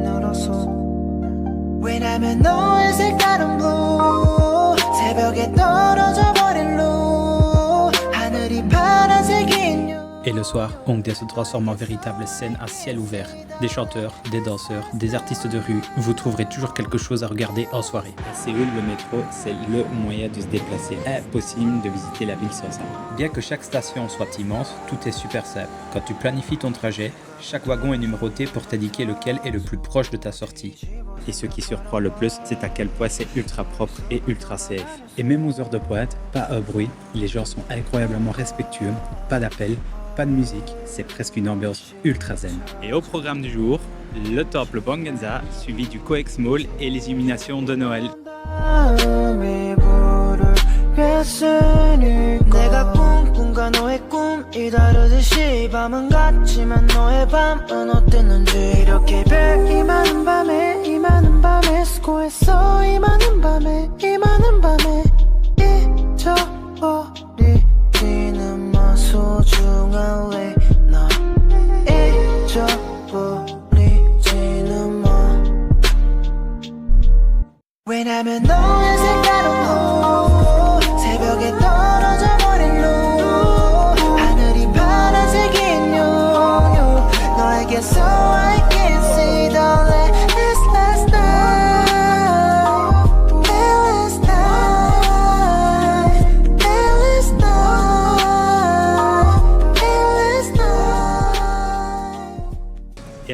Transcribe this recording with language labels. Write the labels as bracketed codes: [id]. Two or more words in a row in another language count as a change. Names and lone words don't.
[ko] 늘었어 왜냐면 너의 색다른 blue 새벽에 떨어져 버린 blue 하늘이 파란색인 you. [fr] Et le soir, Hongdae se transforme en véritable scène à ciel ouvert. Des chanteurs, des danseurs, des artistes de rue, vous trouverez toujours quelque chose à regarder en soirée. À Séoul, le métro, c'est le moyen de se déplacer. Impossible de visiter la ville sans ça. Bien que chaque station soit immense, tout est super simple. Quand tu planifies ton trajet, chaque wagon est numéroté pour t'indiquer lequel est le plus proche de ta sortie. Et ce qui surprend le plus, c'est à quel point c'est ultra propre et ultra safe. Et même aux heures de pointe, pas un bruit, les gens sont incroyablement respectueux, pas d'appel, pas de musique, c'est presque une ambiance ultra zen. Et au programme du jour, le temple Banggansa, suivi du Coex Mall et les illuminations de Noël. [ko] 내가 꿈꾼과 너의 꿈이 다르듯이 밤은 같지만 너의 밤은 어땠는지 이렇게 별 이 많은 밤에 이 많은 밤에 수고했어 이 많은 밤에 이 많은 밤에 잊어버리지는 마 소중한 나 잊어버리지는 마 왜냐면 너의 색다른 blue 새벽에 떨어져 버린 blue 하늘이 파란색인 you 너에게서 [en] I can see the last night last night last night.